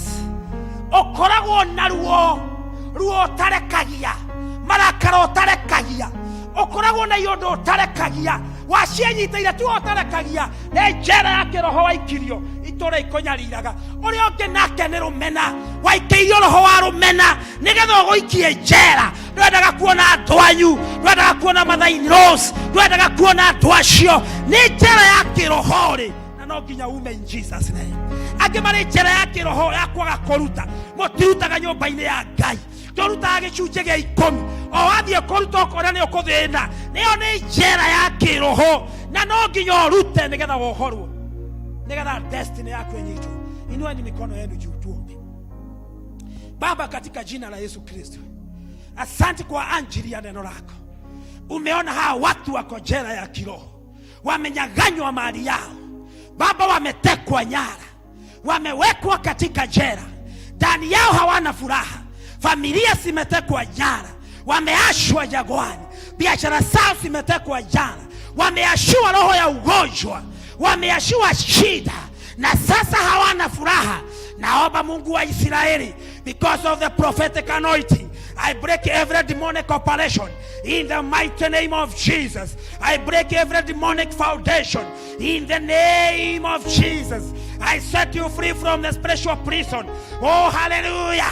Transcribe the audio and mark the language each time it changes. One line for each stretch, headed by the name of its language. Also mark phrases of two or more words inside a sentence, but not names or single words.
Kikuyu: ukoragwo na ruo utarekagia marakara utarekagia ukoragwo na iondo utarekagia wacianyitaire tu utarekagia ni njera ya kiroho waikirio itura ikonyariraga uria ungi nake ni rumena waikeirio roho wa rumena nigetha uguikie njera ndwendaga kuona andu anyu ndwendaga kuona mathaini rose ndwendaga kuona andu acio ni njera ya kiroho ri na no no nginya ume
English: in Jesus name.
Kikuyu: Angĩ marĩ njĩra ya kĩroho ya kwaga kũruta, mũtirutaga nyũmba-inĩ ya Ngai, tũrutaga gĩcunjĩ gĩa 10. O wathiĩ kũruta ũkona nĩ ũkũthĩna. Nĩyo nĩ njĩra ya kĩroho, na no nginya ũrute nĩgetha wohorwo, nĩgetha destiny yako ĩnyitwo.
Swahili: Inueni mikono yenu juu tuombe. Baba, katika jina la Yesu Kristo, asante kwa ajili ya neno lako. Umeona hawa watu wako jela ya kiroho, wamenyang'anywa mali yao Baba, wametekwa nyara, wamewekwa katika jela, ndani yao hawana furaha, familia zimetekwa nyara, wameashwa jangwani, biashara zao zimetekwa nyara, wameashua roho ya ugonjwa, wameashua shida, na sasa hawana furaha. Naomba Mungu wa Israeli,
English: because of the prophetic anointing, I break every demonic operation in the mighty name of Jesus. I break every demonic foundation in the name of Jesus. I set you free from the spiritual prison. Oh, hallelujah.